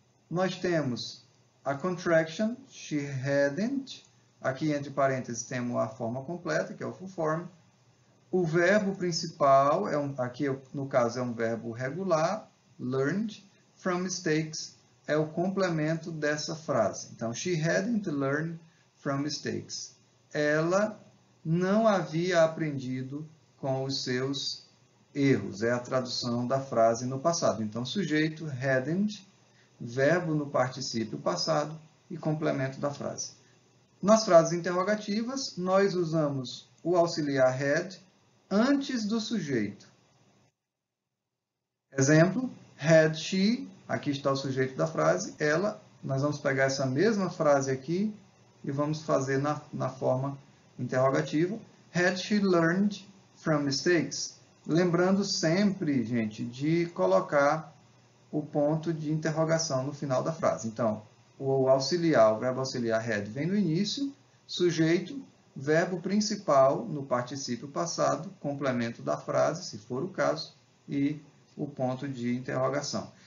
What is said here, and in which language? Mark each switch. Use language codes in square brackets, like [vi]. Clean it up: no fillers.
[pt] Nós temos a contraction, [en] she hadn't. [pt] Aqui, entre parênteses, temos a forma completa, que é o full form. O verbo principal, aqui no caso é um verbo regular, learned. [en] From mistakes [pt] é o complemento dessa frase. [en] Então, she hadn't learned from mistakes. [pt] Ela não havia aprendido com os seus erros. É a tradução da frase no passado. Então, sujeito, hadn't, verbo no particípio passado e complemento da frase. Nas frases interrogativas, nós usamos o auxiliar had antes do sujeito. Exemplo, [en] had she, [pt] aqui está o sujeito da frase, ela. Nós vamos pegar essa mesma frase aqui e vamos fazer na forma interrogativa. [en] Had she learned from mistakes? [pt] Lembrando sempre, gente, de colocar o ponto de interrogação no final da frase. Então, o auxiliar, o verbo auxiliar had vem no início, sujeito, verbo principal no particípio passado, complemento da frase, se for o caso, e o ponto de interrogação.